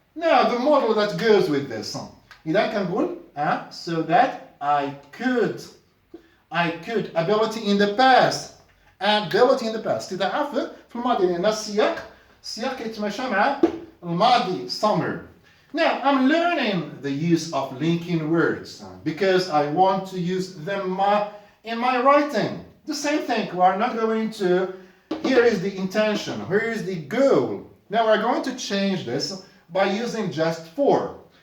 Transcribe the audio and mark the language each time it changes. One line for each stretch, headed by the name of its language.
English: Now the model that goes with this.
Arabic: إذا كنقول
English: so that I could ability in the past. ability in the past.
Arabic: إذا عارف في الماضي لأن السياق كيتماشى مع الماضي summer.
English: Now I'm learning the use of linking words because I want to use them in my writing. The same thing. We are not going to. Here is the intention. Here is the goal. Now we're going to change this by using just for.